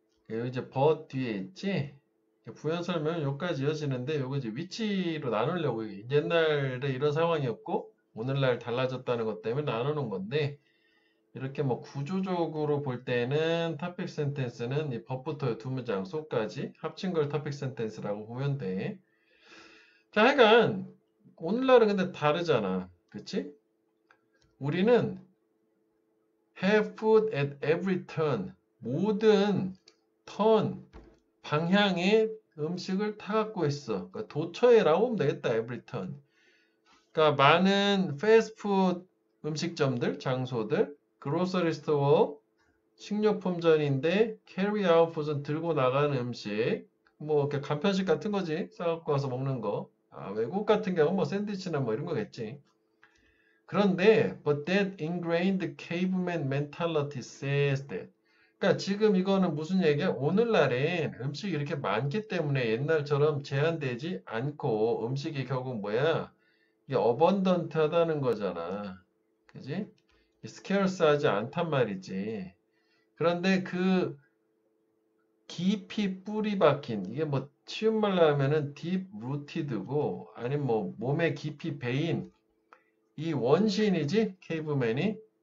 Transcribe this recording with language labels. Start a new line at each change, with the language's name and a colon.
Korean: 여기 이제 but 뒤에 있지? 부연 설명은 여기까지 이어지는데 요거 이제 위치로 나누려고 옛날에 이런 상황이었고 오늘날 달라졌다는 것 때문에 나누는 건데 이렇게 뭐 구조적으로 볼 때는 topic sentence는 이 법부터 두 문장 소까지 합친 걸 topic sentence라고 보면 돼. 자, 하여간 오늘날은 근데 다르잖아. 그치? 우리는
English: have food at every turn.
Korean: 모든 턴, 방향에 음식을 타갖고 있어. 그러니까 도처에라고 하면 되겠다.
English: every turn.
Korean: 그러니까 많은 패스트푸드 음식점들, 장소들, grocery store, 식료품점인데
English: carry out food
Korean: 은 들고 나가는 음식, 뭐 이렇게 간편식 같은 거지. 싸갖고 와서 먹는 거. 아, 외국 같은 경우는 뭐 샌드위치나 뭐 이런 거겠지. 그런데
English: but that ingrained caveman mentality says that
Korean: 그러니까 지금 이거는 무슨 얘기야? 오늘날엔 음식이 이렇게 많기 때문에 옛날처럼 제한되지 않고 음식이 결국 뭐야? 이게 어번던트하다는 거잖아. 그지? 스케어스하지 않단 말이지. 그런데 그 깊이 뿌리 박힌 이게 뭐 쉬운 말로 하면은 딥 루티드고 아니면 뭐 몸에 깊이 배인 이 원시인이지 케이브맨이